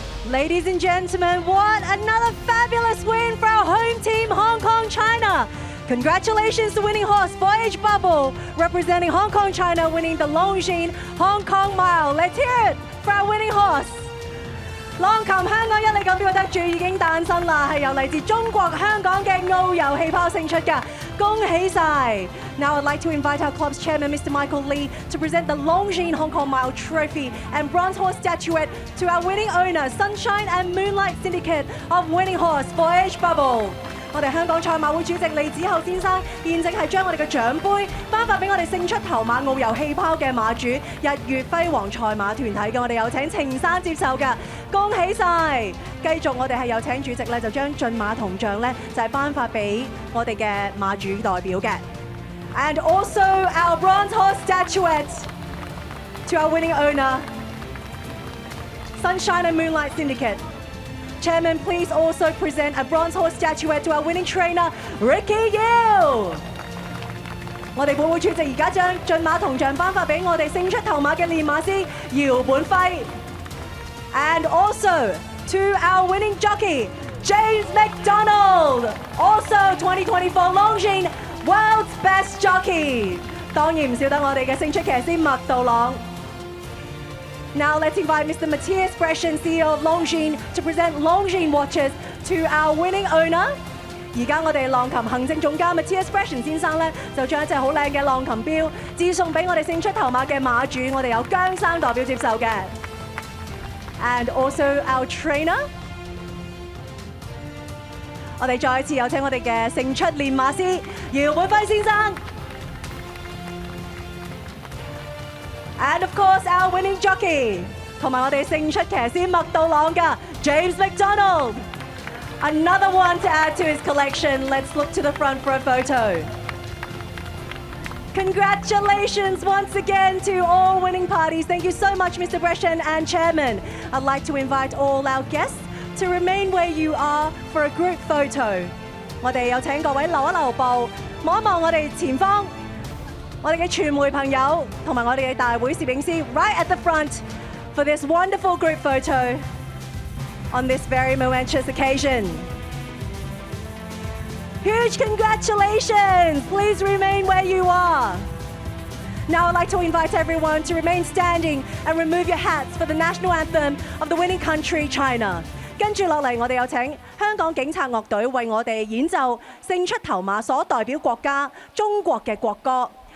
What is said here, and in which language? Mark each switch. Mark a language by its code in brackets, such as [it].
[en] Ladies and gentlemen, what another fabulous win for our home team, Hong Kong, China. Congratulations to winning horse Voyage Bubble, representing Hong Kong, China, winning the Longines Hong Kong Mile. Let's hear it for our winning horse. [yue] 浪琴香港一哩錦標嘅得主已經誕生啦，係由嚟自中國香港嘅澳遊氣泡勝出㗎，恭喜晒 ！ [en] Now I'd like to invite our club's chairman, Mr. Michael Lee, to present the Longines Hong Kong Mile Trophy and bronze horse statuette to our winning owner, Sunshine and Moonlight Syndicate of winning horse Voyage Bubble。 [yue] 我哋香港賽馬會主席利子厚先生現正係將我哋嘅獎杯頒發俾我哋勝出頭馬澳遊氣泡嘅馬主日月輝煌賽馬團體嘅，我哋有請程生接受㗎，恭喜晒！繼續我哋係有請主席咧就將駿馬銅像咧就係頒發俾我哋嘅馬主代表嘅。 [en] And also our bronze horse statuette to our winning owner, Sunshine and Moonlight Syndicate。Chairman, please also present a bronze horse statuette to our winning trainer, Ricky Yale。 [yue] 我哋本會主席而家將駿馬銅像頒發俾我哋勝出頭馬嘅練馬師姚本輝。 [en] And also to our winning jockey, James McDonald, also 2024 Longines World's Best Jockey。 [yue] 當然唔少得我哋嘅勝出騎師麥道朗。 [en] Now let's invite Mr. Matthias Breschen, CEO of Longines, to present Longines watches to our winning owner, [yue] 而家我哋浪琴行政總監嘅 Steward 先生咧，就將一隻好靚嘅浪琴錶致送俾我哋勝出頭馬嘅馬主，我哋有姜生代表接受嘅。 [en] And also our trainer， [yue] 我哋再一次有請我哋嘅勝出練馬師姚本輝先生。 [en] And of course our winning jockey， [yue] 同埋我哋勝出騎師麥道朗嘅 [en] James McDonald。Another one to add to his collection. Let's look to the front for a photo. Congratulations once again to all winning parties. Thank you so much, Mr. Brescian and Chairman. I'd like to invite all our guests to remain where you are for a group photo. [yue] 我哋有請各位留一留步，望一望我哋前方，我哋嘅傳媒朋友同埋我哋嘅大會攝影師 [en] right at the front for this wonderful group photo.On this very momentous occasion. Huge congratulations! Please remain where you are. Now I'd like to invite everyone to remain standing and remove your hats for the national anthem of the winning country, China. [yue] 跟住落嚟，我哋有請香港警察樂隊為我哋演奏勝出頭馬所代表國家中國嘅國歌。